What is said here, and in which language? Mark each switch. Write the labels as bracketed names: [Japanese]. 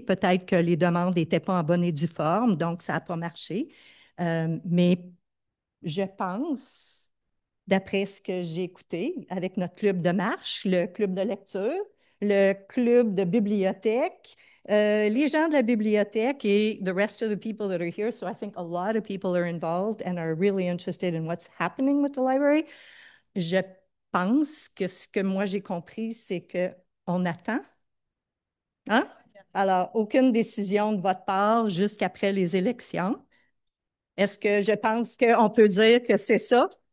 [French] Peut-être que les demandes n'étaient pas en bonne et due forme, donc ça n'a pas marché. Mais je pense, d'après ce que j'ai écouté, avec notre club de marche, le club de lecture, le club de bibliothèque, les gens de la bibliothèque et [English] the rest of the people that are here. So I think a lot of people are involved and are really interested in what's happening with the library. [French] Je pense que ce que moi j'ai compris, c'est qu'on attend. Hein? Alors, aucune décision de votre part jusqu'après les élections. Est-ce que je pense qu'on peut dire que c'est ça?